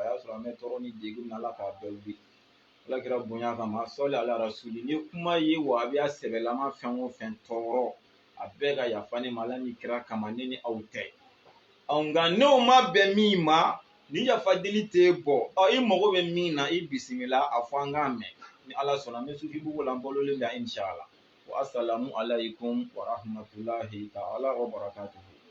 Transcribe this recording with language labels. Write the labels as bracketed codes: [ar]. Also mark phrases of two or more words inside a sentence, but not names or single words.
[bm] y'a sɔrɔ an bɛ tɔɔrɔ ni degun min na ala k'a bɛɛ wuli ala kira bonya kama sɔli ala rasuli ni kuma ye wahabiya sɛbɛlama fɛn o fɛn tɔɔrɔ a bɛɛ ka yafa ne ma ala ni kira kama ne ni aw tɛ nka n'o ma bɛn min ma ni yafa deli tɛ bɔ i mago bɛ min na i bisimila a fɔ an k'a mɛn ni ala sɔnna n bɛ sufi bugu la n balolen bɛ [ar] إن شاء الله والسلام عليكم ورحمة الله تعالى وبركاته